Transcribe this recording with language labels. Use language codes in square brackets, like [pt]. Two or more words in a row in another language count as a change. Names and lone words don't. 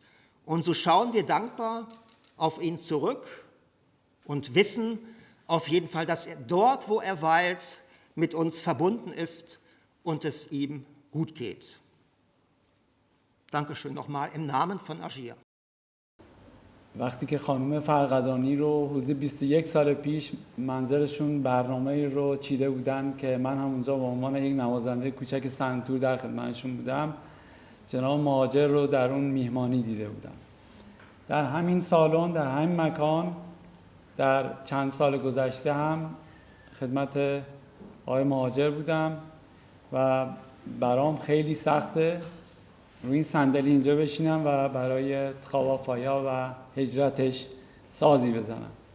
[de] Und so schauen wir dankbar auf ihn zurück und wissen auf jeden Fall, dass er dort, wo er weilt, mit uns verbunden ist und es ihm gut geht. Dankeschön nochmal im Namen von Agir. [fa] وقتی که خانم فرقدانی رو حدود 21 سال پیش منزلشون برنامه رو چیده بودن که من هم اونجا به عنوان یک نوازنده کوچک سنتور در خدمتشون بودم، جناب مهاجر رو در اون میهمانی دیده بودم. در همین سالن، در همین مکان، در چند سال گذشته هم خدمت آقای مهاجر بودم و برام خیلی سخته روی این صندلی اینجا بشینم و برای خوافایا و هجرتش سازی بزنم.